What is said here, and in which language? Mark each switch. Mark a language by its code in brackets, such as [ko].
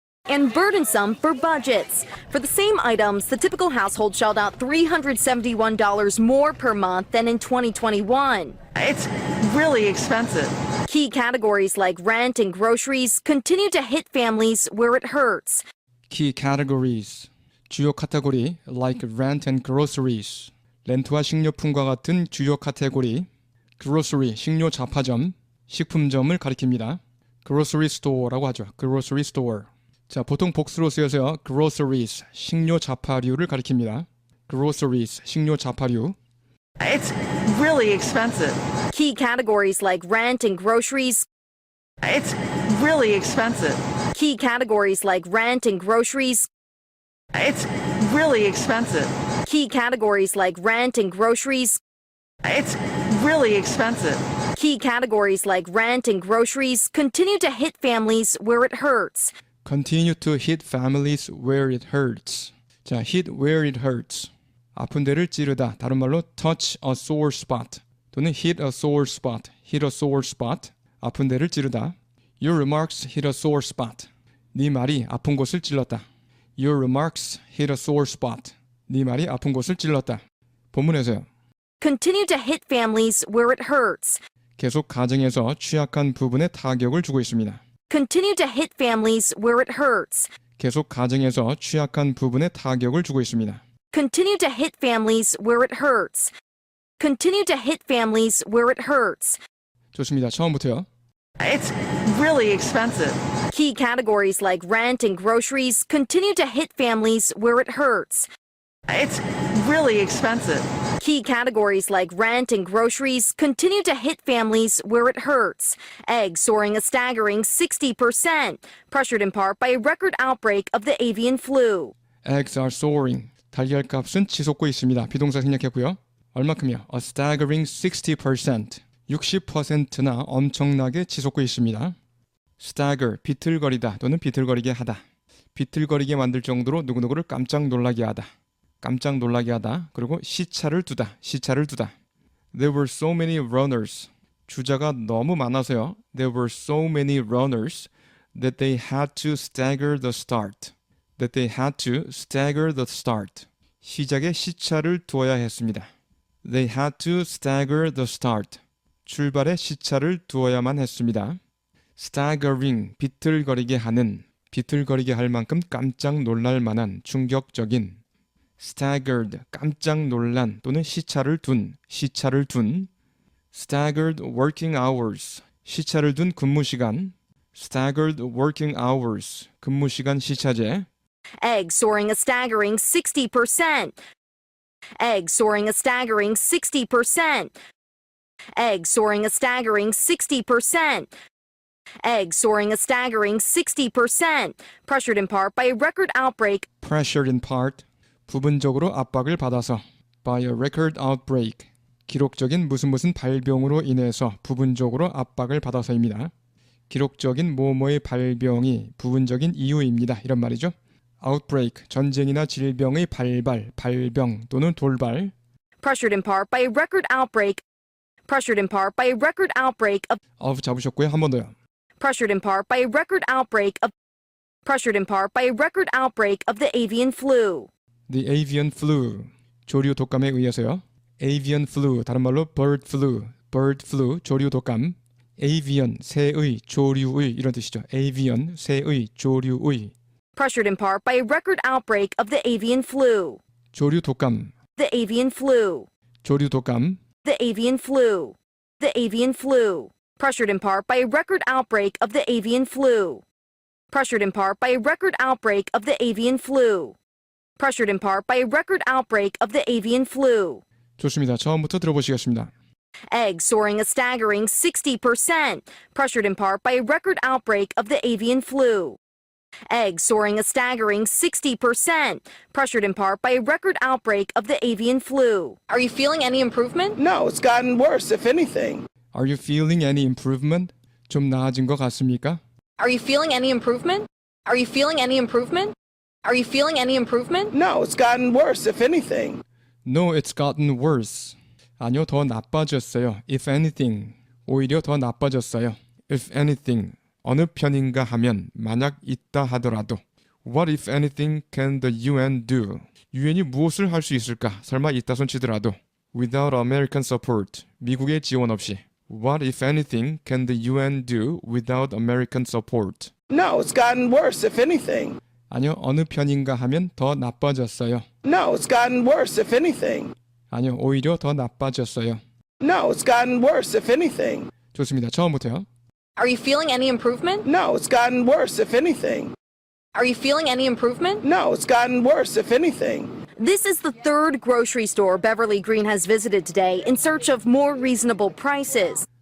[en] And burdensome for budgets. For the same items, the typical household shelled out $371 more per month than in 2021. It's really expensive. Key categories like rent and groceries continue to hit families where it hurts. Key categories. [ko] 주요 카테고리 [en] like rent and groceries. [ko] 렌트와 식료품과 같은 주요 카테고리. grocery, 식료 잡화점, 식품점을 가리킵니다. grocery store라고 하죠. [en] grocery store. [ko] 자, 보통 복수로 쓰여서요. groceries, 식료 잡화류를 가리킵니다. groceries, 식료 잡화류. [en] It's really expensive. Key categories like rent and groceries. It's really expensive. Key categories like rent and groceries. It's really expensive. Key categories like rent and groceries. It's really expensive. Key categories like rent and groceries continue to hit families where it hurts. Continue to hit families where it hurts. [ko] 자, [en] hit where it hurts. [ko] 아픈 데를 찌르다. 다른 말로 [en] touch a sore spot 또는 hit a sore spot, hit a sore spot. [ko] 아픈 데를 찌르다. [en] Your remarks hit a sore spot. [ko] 네 말이 아픈 곳을 찔렀다. [en] Your remarks hit a sore spot. [ko] 네 말이 아픈 곳을 찔렀다. 본문에서요. [en] Continue to hit families where it hurts. [ko] 계속 가정에서 취약한 부분에 타격을 주고 있습니다. [en] Continue to hit families where it hurts. [ko] 계속 가정에서 취약한 부분에 타격을 주고 있습니다. [en] Continue to hit families where it hurts. Continue to hit families where it hurts. [ko] 좋습니다. 처음부터요. [en] It's really expensive. Key categories like rent and groceries continue to hit families where it hurts. It's really expensive. Key categories like rent and groceries continue to hit families where it hurts. Eggs soaring a staggering 60%, pressured in part by a record outbreak of the avian flu. Eggs are soaring. [ko] 달걀값은 치솟고 있습니다. 비동사 생략했고요. 얼마큼이요? [en] A staggering 60%. [ko] 60%나 엄청나게 치솟고 있습니다. Stagger, 비틀거리다 또는 비틀거리게 하다. 비틀거리게 만들 정도로 누구누구를 깜짝 놀라게 하다. 깜짝 놀라게 하다. 그리고 시차를 두다. 시차를 두다. [en] There were so many runners. [ko] 주자가 너무 많아서요. [en] There were so many runners that they had to stagger the start. That they had to stagger the start. [ko] 시작에 시차를 두어야 했습니다. [en] They had to stagger the start. [ko] 출발에 시차를 두어야만 했습니다. Staggering, 비틀거리게 하는, 비틀거리게 할 만큼 깜짝 놀랄 만한, 충격적인. Staggered, 깜짝 놀란 또는 시차를 둔, 시차를 둔. [en] Staggered working hours, [ko] 시차를 둔 근무 시간. [en] Staggered working hours, [ko] 근무 시간 시차제. [en] Eggs soaring a staggering 60%. Eggs soaring a staggering 60%. Eggs soaring a staggering 60%. Eggs soaring a staggering 60%, pressured in part by a record outbreak. Pressured in part, [ko] 부분적으로 압박을 받아서. [en] By a record outbreak, [ko] 기록적인 무슨 발병으로 인해서 부분적으로 압박을 받아서입니다. 기록적인 뭐뭐의 발병이 부분적인 이유입니다. 이런 말이죠. outbreak, 전쟁이나 질병의 발발, 발병 또는 돌발. [en] Pressured in part by a record outbreak. Pressured in part by a record outbreak of. [ko] 잡으셨고요. 한 번 더요. [en] Pressured in part by a record outbreak of. Pressured in part by a record outbreak of the avian flu. The avian flu, [ko] 조류 독감에 의해서요. avian flu, 다른 말로 bird flu, 조류 독감. avian, 새의, 조류의 이런 뜻이죠. avian, 새의, 조류의. [en] Pressured in part by a record outbreak of the avian flu. [ko] 조류 독감, [en] The avian flu. [ko] 조류 독감. [en] The avian flu. The avian flu. Pressured in part by a record outbreak of the avian flu. Pressured in part by a record outbreak of the avian flu. Pressured in part by a record outbreak of the avian flu. [ko] 좋습니다. 처음부터 들어보시겠습니다. [en] Eggs soaring a staggering 60%. Pressured in part by a record outbreak of the avian flu. Eggs soaring a staggering 60%. Pressured in part by a record outbreak of the avian flu. Are you feeling any improvement? No, it's gotten worse, if anything. Are you feeling any improvement? [ko] 좀 나아진 것 같습니까? [en] Are you feeling any improvement? Are you feeling any improvement? Are you feeling any improvement? No, it's gotten worse, if anything. No, it's gotten worse. [ko] 아니요, 더 나빠졌어요. [en] If anything, [ko] 오히려 더 나빠졌어요. If anything, 어느 편인가 하면 만약 있다 하더라도. [en] What if anything can the UN do? [ko] 유엔이 무엇을 할 수 있을까? 설마 있다손 치더라도. [en] Without American support, [ko] 미국의 지원 없이. [en] What if anything can the UN do without American support? No, it's gotten worse, if anything. [ko] 아니요, 어느 편인가 하면 더 나빠졌어요. [en] No, it's gotten worse, if anything. [ko] 아니요, 오히려 더 나빠졌어요. [en] No, it's gotten worse, if anything. [ko] 좋습니다. 처음부터요. [en] Are you feeling any improvement? No, it's gotten worse, if anything. Are you feeling any improvement? No, it's gotten worse, if anything. This is the third grocery store Beverly Green has visited today in search of more reasonable prices.